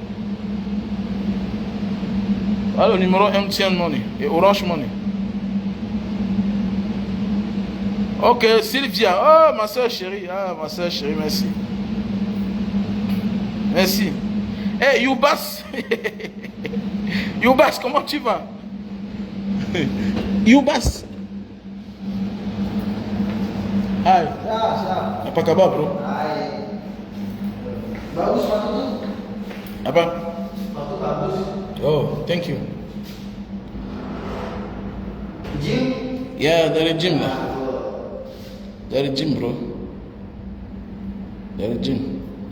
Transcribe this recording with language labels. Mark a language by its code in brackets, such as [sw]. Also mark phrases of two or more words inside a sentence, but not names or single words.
[fr] Voilà le numéro MTN Money et Orange Money. Ok, Sylvia. Oh, ma soeur chérie. Ah, ma soeur chérie, merci. Merci. Hey, Youbas. Youbas, comment tu vas? Youbas. [id] Hi. Apa kabar, bro? Bagus sepatu. Apa? Sepatu bagus. [en] Oh, thank you. Gym? Yeah, [id] dari gym lah. Dari gym, bro. Dari gym.